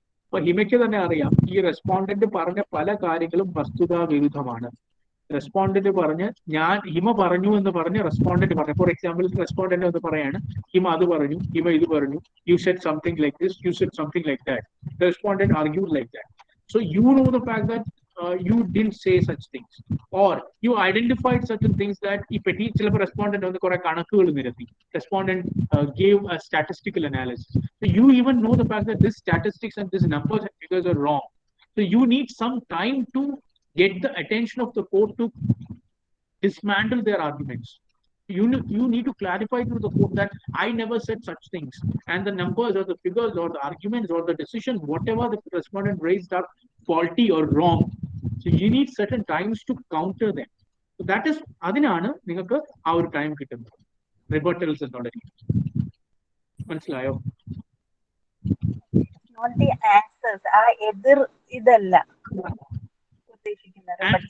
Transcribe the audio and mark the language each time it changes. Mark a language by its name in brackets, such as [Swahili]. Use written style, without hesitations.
[Malayalam] അപ്പൊ ഹിമയ്ക്ക് തന്നെ അറിയാം ഈ റെസ്പോണ്ടന്റ് പറഞ്ഞ പല കാര്യങ്ങളും വസ്തുതാ വിരുദ്ധമാണ്. റെസ്പോണ്ടന്റ് പറഞ്ഞ് ഹിമ പറഞ്ഞു എന്ന് പറഞ്ഞ് റെസ്പോണ്ടന്റ് പറഞ്ഞു. [English] for example [Malayalam] റെസ്പോണ്ടന്റ് എന്ന് പറയാണ് ഹിമ അത് പറഞ്ഞു, ഹിമ ഇത് പറഞ്ഞു, [English] You said something like this, you said something like that. Respondent argued like that. So you know the fact that you didn't say such things, or you identified certain things that [Malayalam] ഈ ചിലപ്പോൾ respondent വന്ന് കുറെ കണക്കുകൾ നിരത്തി. [English] Respondent gave a statistical analysis. So you even know the fact that this statistics and this numbers and figures are wrong. So you need some time to get the attention of the court to dismantle their arguments. You need to clarify to the court that I never said such things, and the numbers or the figures or the arguments or the decisions, whatever the respondent raised, are faulty or wrong. So you need certain times to counter them. So that is [Malayalam] അതിനാണ് നിങ്ങൾക്ക് ആ ഒരു time കിട്ടുന്നത് റിബട്ടൽസ് എന്നുള്ള രീതി. മനസ്സിലായോ? [English] Not the answers, [Malayalam] എതിർ ഇതല്ല ഉദ്ദേശിക്കുന്നത്.